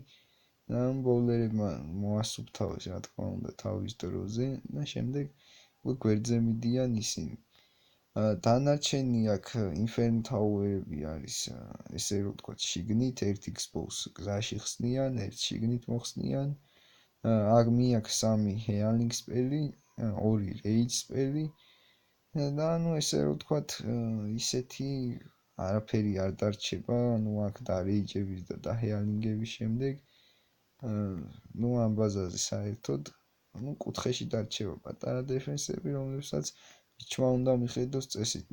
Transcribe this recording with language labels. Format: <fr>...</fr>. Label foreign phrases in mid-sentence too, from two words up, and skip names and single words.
<ka>და ბოულერებმა მოასუფთავეს, რა თქმა უნდა, თავის დროზე და შემდეგ უკვე გვერდზე მიდიან ისინი. დანარჩენი აქ Inferno Tower-ები არის, ესე რომ ვთქვათ, შიგნით, ერთ Xbox გზაში ხსნიან, ერთ შიგნით მოხსნიან. აქ მიაქვს 3</ka> <en>Healing spell-ი,</en> <ka>2</ka> <en>Rage spell-ი</en> <ka>და ესე რომ ვთქვათ, ისეთი არაფერი არ დარჩება, აქ და Rage-ების და Healing-ების შემდეგ ამ ბაზაზე საერთოდ კუთხეში დარჩება პატარა დეფენსები, რომლებსაც ვიჩმა უნდა მიხედოს წესით.</ka>